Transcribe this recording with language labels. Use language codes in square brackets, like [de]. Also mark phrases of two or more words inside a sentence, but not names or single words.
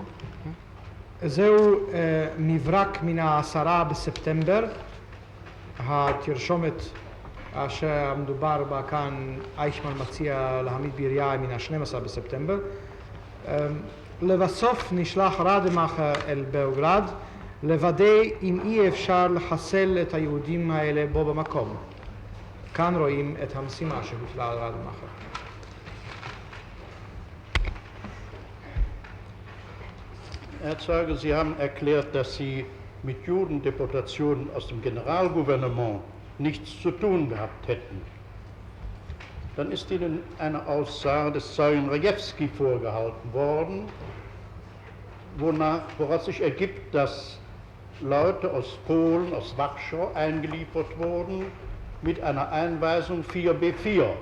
[he] זהו מברק מן ה10 בספטמבר, התרשומת אשר מדובר בה כאן אייכמן מציע להעמיד בירייה מן ה12 בספטמבר. לבסוף נשלח רדמאכר אל בלגרד לוודא אם אי אפשר לחסל את היהודים האלה בו במקום. כאן רואים את המשימה שהוטלה על רדמאכר. [de] Herr Zeuge, Sie haben erklärt, dass Sie mit Judendeportationen aus dem Generalgouvernement nichts zu tun gehabt hätten. Dann ist Ihnen eine Aussage des Zeugen Rajewski vorgehalten worden, woraus sich ergibt, dass Leute aus Polen, aus Warschau eingeliefert wurden mit einer Einweisung 4b4.